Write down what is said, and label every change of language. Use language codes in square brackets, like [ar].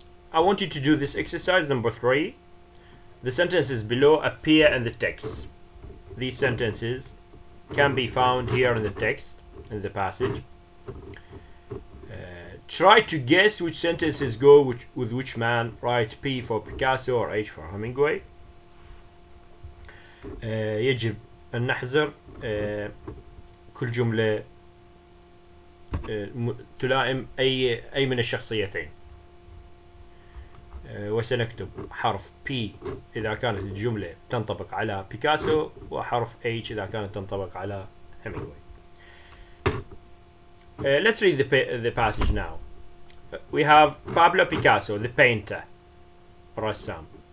[en] I want you to do this exercise number 3. The sentences below appear in the text. These sentences can be found here in the text, in the passage. Try to guess which sentences go with which man. Write P for Picasso or H for Hemingway. [ar] يجب أن نحذر كل جملة تلائم أي من الشخصيتين. وسنكتب حرف P إذا كانت الجملة تنطبق على بيكاسو وحرف H إذا كانت تنطبق على Hemingway. [en] Let's read the passage now. We have Pablo Picasso, the painter, Rassam.